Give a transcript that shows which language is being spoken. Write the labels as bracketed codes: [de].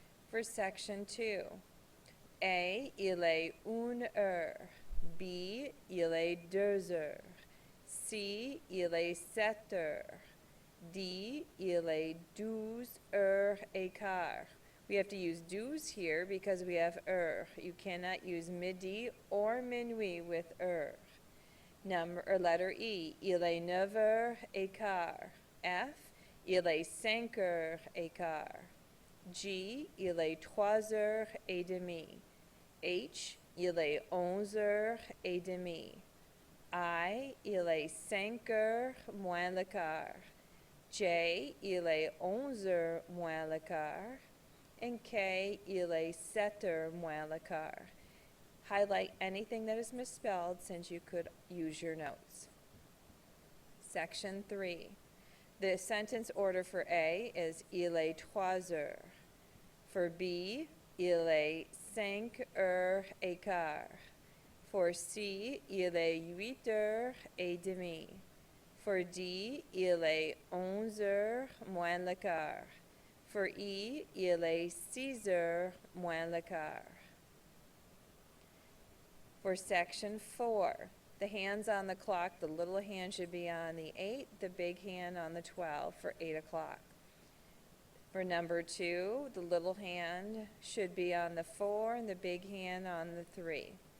[en] For section 2, [fr] A, il est 1 heure. B, il est 2 heures. C, il est 7 heures. D, il est 12 heures et quart. [en] We have to use 12 here because we have heure. You cannot use midi or minuit with heure. Letter E, [fr] il est 9 heures et quart. F, il est 5 heures et quart. G, il est 3 heures et demie. H, il est 11 heures et demie. I, il est 5 heures moins le quart. J, il est 11 heures moins le quart. And K, il est 7 heures moins le quart. [en] Highlight anything that is misspelled since you could use your notes. Section 3. The sentence order for A is [fr] il est 3 heures. For B, il est 5 heures et quart. For C, il est 8 heures et demie. For D, il est 11 heures moins le quart. For E, il est 6 heures moins le quart. [en] For section 4, the hands on the clock, the little hand should be on the 8, the big hand on the 12 for 8 o'clock. For number 2, the little hand should be on the 4 and the big hand on the 3.